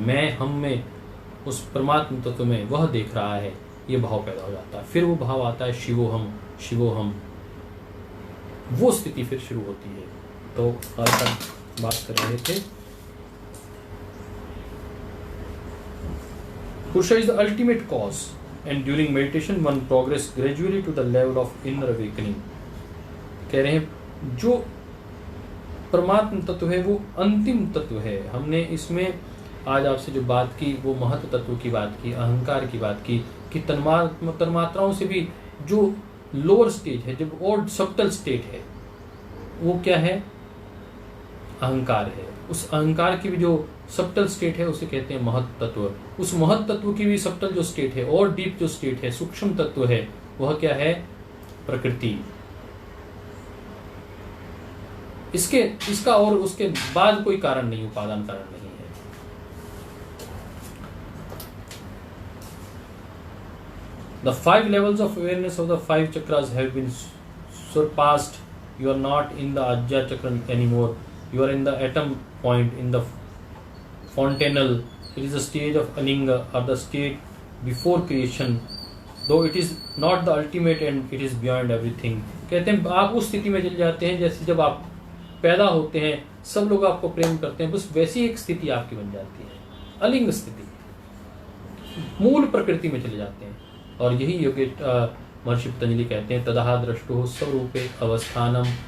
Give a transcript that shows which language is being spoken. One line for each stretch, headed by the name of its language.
Hindi: मैं हम में, उस परमात्मा तत्व में वह देख रहा है, ये भाव पैदा हो जाता है। फिर वो भाव आता है शिवोहम, शिवोहम, वो स्थिति फिर शुरू होती है। तो आज तक बात कर रहे थे,
English: Purusha is the ultimate cause and during meditation one progress gradually to the level of inner awakening.
Hindi: कह रहे हैं जो परमात्म तत्व है वो अंतिम तत्व है। हमने इसमें आज आपसे जो बात की वो महत्व तत्व की बात की, अहंकार की बात की कि तन्मात्राओं से भी जो लोअर स्टेज है, जब और सबटल स्टेट है, वो क्या है? अहंकार है। उस अहंकार की भी जो सबटल स्टेट है उसे कहते हैं महत्व तत्व। उस महत्व तत्व की भी सबटल जो स्टेट है और डीप जो स्टेट है, सूक्ष्म तत्व है, वह क्या है? प्रकृति। इसका और उसके बाद कोई कारण नहीं, उपादान कारण नहीं है।
English: The 5 levels of awareness of the 5 chakras have been surpassed. You are not in the Ajna chakra anymore. You are in the atom point, in the fontanel. It is a stage of alinga, or the state before creation. Though it is not the ultimate end, it is beyond everything.
Hindi: कहते हैं आप उस स्थिति में चले जाते हैं जैसे जब आप पैदा होते हैं, सब लोग आपको प्रेम करते हैं, बस वैसी एक स्थिति आपकी बन जाती है, अलिंग स्थिति, मूल प्रकृति में चले जाते हैं। और यही योगी महर्षि पतंजलि कहते हैं
Sanskrit: तदाह दृष्टो स्वरूपे अवस्थानम।